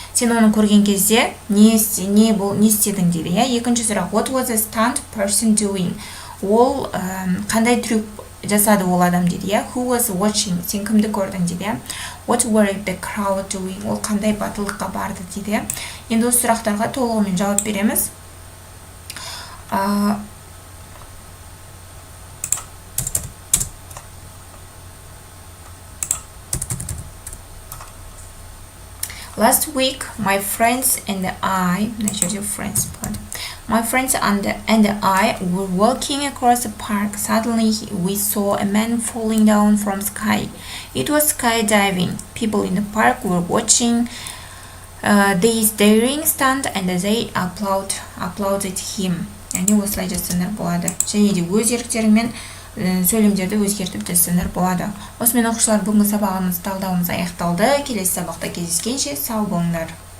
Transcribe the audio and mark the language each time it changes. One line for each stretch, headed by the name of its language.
Kazakh: Сен оны көрген кезде не істедің дейді. Екінші сұрақ
English: What was a stunt person doing?
Kazakh: Ол қандай трюк жасады ол адам дейді.
English: Who was watching?
Kazakh: Сен кімді көрдің дейді.
English: What were the crowd doing?
Kazakh: Ол қандай батылдыққа барды дейді. Енді осы сұрақтарға толығымен жауап береміз.
English: Last week, my friends and I were walking across the park. Suddenly, we saw a man falling down from sky. It was skydiving. People in the park were watching this daring stunt and they applauded him.
Kazakh: Yani осылай жасанар болады. Және де өз еріктеріңмен сөйлемдерді өзгертіп жасанар болады. Осымен оқушылар бүгінгі сабағымыз талдауымыз аяқталды. Келесі сабақта кездескенше сау болыңдар.